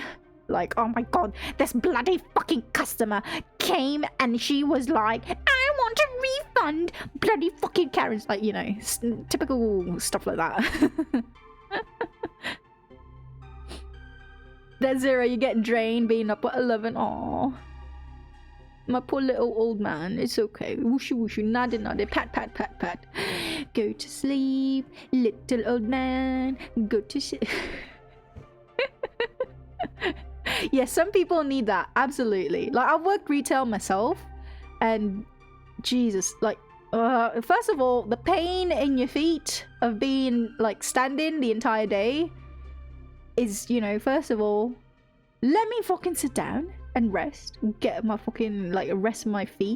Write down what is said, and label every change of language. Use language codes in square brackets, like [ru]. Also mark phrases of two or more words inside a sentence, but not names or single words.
[en] Like, oh my god, this bloody fucking customer came and she was like, I want a refund, bloody fucking Karens. Like, you know, typical stuff like that. Dead Zero, you get drained being up at 11. Aww. My poor little old man. It's okay. Wooshy wooshy, nada nada, pat pat pat pat. Go to sleep, little old man. Go to sleep. Yeah, some people need that. Absolutely. Like, I've worked retail myself, and Jesus, like, first of all, the pain in your feet of being like standing the entire day is, you know, first of all, let me fucking sit down and rest, get my fucking like rest my feet.